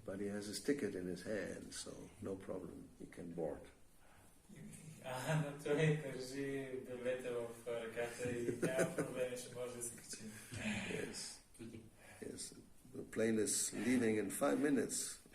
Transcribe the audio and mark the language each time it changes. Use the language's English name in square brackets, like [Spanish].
[English] But he has his ticket in his hand, so no problem, he can board. [Bulgarian] Но той държи билета в ръката и няма проблеми, ще може да се качи. [English] Yes. The plane is leaving in 5 minutes.